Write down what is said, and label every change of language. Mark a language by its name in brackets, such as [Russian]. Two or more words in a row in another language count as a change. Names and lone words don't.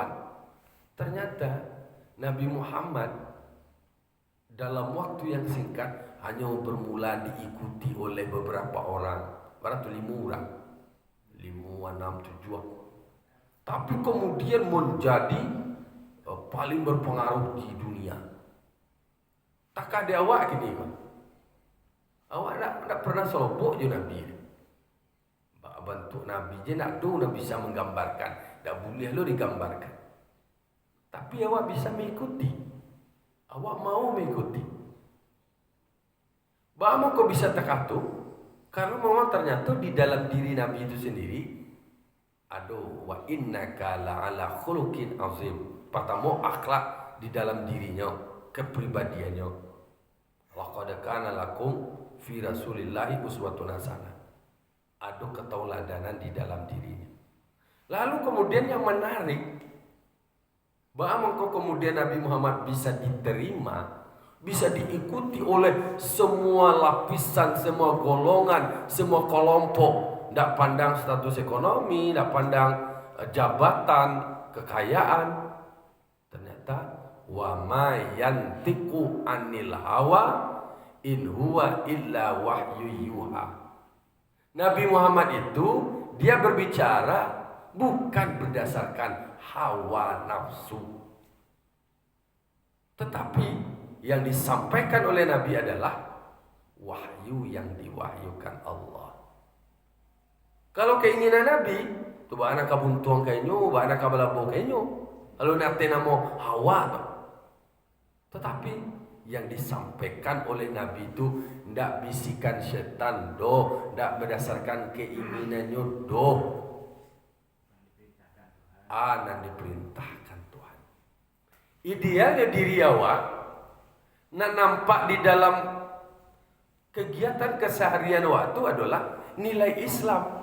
[Indonesian] Ternyata Nabi Muhammad dalam waktu yang singkat hanya bermula diikuti oleh beberapa orang, barang 5 orang, 5, 6, 7. Tapi kemudian menjadi paling berpengaruh di dunia. [Minangkabau] Tak ada awak gini kan? Awak tak pernah sobok je Nabi. Bentuk Nabi je nak tu dah bisa menggambarkan, tak boleh lo digambarkan. [Indonesian] Tapi awak bisa mengikuti. Awak mau mengikuti. Bahwa kau bisa terkatu karena memang ternyata di dalam diri Nabi itu sendiri, aduh, [Arabic] وإنك لعلى خلق عظيم. [Indonesian] Pertama akhlak di dalam dirinya, kepribadiannya. [Arabic] لقد كان لكم في رسول الله أسوة حسنة. [Indonesian] Ada ketauladanan di dalam dirinya. Lalu kemudian yang menarik, bahwa kemudian Nabi Muhammad bisa diterima, bisa diikuti oleh semua lapisan, semua golongan, semua kelompok. Tidak pandang status ekonomi, tidak pandang jabatan, kekayaan. [Arabic] Ternyata وما ينطق عن الهوى إن هو إلا وحي يوحى. [Indonesian] Nabi Muhammad itu dia berbicara bukan berdasarkan hawa nafsu, tetapi yang disampaikan oleh Nabi adalah wahyu yang diwahyukan Allah. [Minangkabau] Kalau keinginan Nabi, tu anak kabuntuang kainyo, anak kabalabo kainyo, lalu nanti namo hawa. [Indonesian] Tetapi yang disampaikan oleh Nabi itu tidak bisikan setan doh, tidak berdasarkan keinginannya doh. Anak diperintahkan Tuhan. Idealnya diri awak nak nampak di dalam kegiatan keseharian waktu adalah nilai Islam.